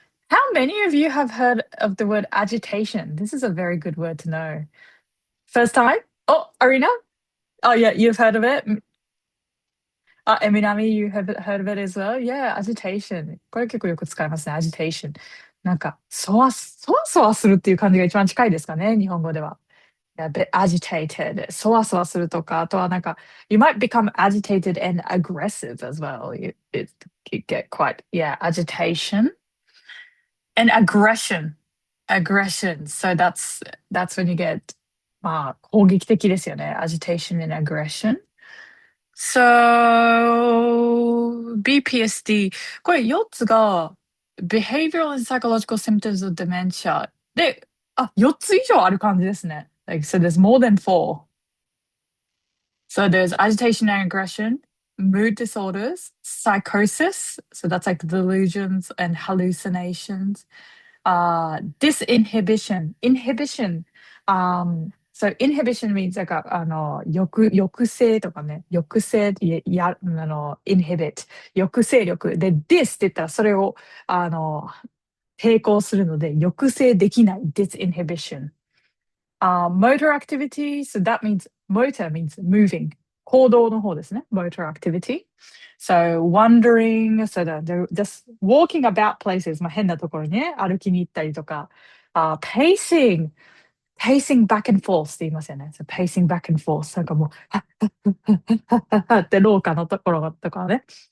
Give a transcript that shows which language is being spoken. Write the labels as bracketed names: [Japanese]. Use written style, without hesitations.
[English] How many of you have heard of the word agitation? This is a very good word to know. First time? Oh, Arena? Oh, yeah, you've heard of it. Eminami, you have heard of it as well? Yeah, agitation. [Japanese] これ結構よく使いますね、agitation. なんか、そわそわするっていう感じが一番近いですかね、日本語では。 [English] A bit agitated, [Japanese] そわそわするとか、あとはなんか、 [English] you might become agitated and aggressive as well. You get quite, yeah, agitation and aggression. Aggression. So that's when you get, [Japanese] まあ、攻撃的ですよね。 [English] Agitation and aggression. So, BPSD. [Japanese] これ4つが [English] behavioral and psychological symptoms of dementia [Japanese] で、4つ以上ある感じですね。 [English] Like, so there's more than four. So there's agitation and aggression, mood disorders, psychosis. So that's like delusions and hallucinations. Disinhibition, inhibition. So inhibition means like [Japanese] 抑制とかね、抑制、 [English] inhibit、抑制力。 [Japanese] で、this って言ったらそれを、抵抗するので、抑制できない、disinhibition. [English] Motor activity, so that means motor means moving. [Japanese] 行動の方ですね。motor activity. [English] So wandering, so just walking about places, [Japanese] まあ、変なところにね、歩きに行ったりとか、 [English] pacing, pacing back and forth [Japanese] って言いますよね。 [English] So pacing back and forth. [Japanese] なんかもう、はっはっはっはっはっはっはって廊下のところとかね。